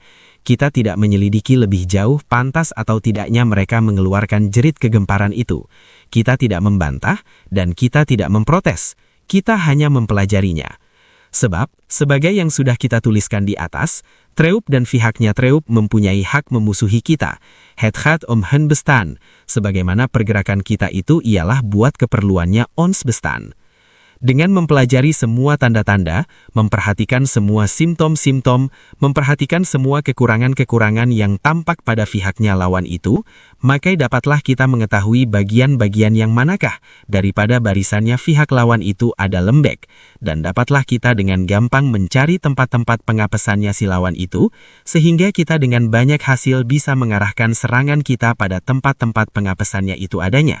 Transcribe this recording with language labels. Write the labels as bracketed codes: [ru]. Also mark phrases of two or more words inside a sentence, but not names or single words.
[id] Kita tidak menyelidiki lebih jauh pantas atau tidaknya mereka mengeluarkan jerit kegemparan itu. Kita tidak membantah dan kita tidak memprotes. Kita hanya mempelajarinya. Sebab, sebagai yang sudah kita tuliskan di atas, Treub dan pihaknya Treub mempunyai hak memusuhi kita. [nl] Het gaat om hun bestaan, [id] sebagaimana pergerakan kita itu ialah buat keperluannya [nl] ons bestaan. [id] Dengan mempelajari semua tanda-tanda, memperhatikan semua simptom-simptom, memperhatikan semua kekurangan-kekurangan yang tampak pada pihaknya lawan itu, maka dapatlah kita mengetahui bagian-bagian yang manakah daripada barisannya pihak lawan itu ada lembek, dan dapatlah kita dengan gampang mencari tempat-tempat pengapesannya si lawan itu, sehingga kita dengan banyak hasil bisa mengarahkan serangan kita pada tempat-tempat pengapesannya itu adanya.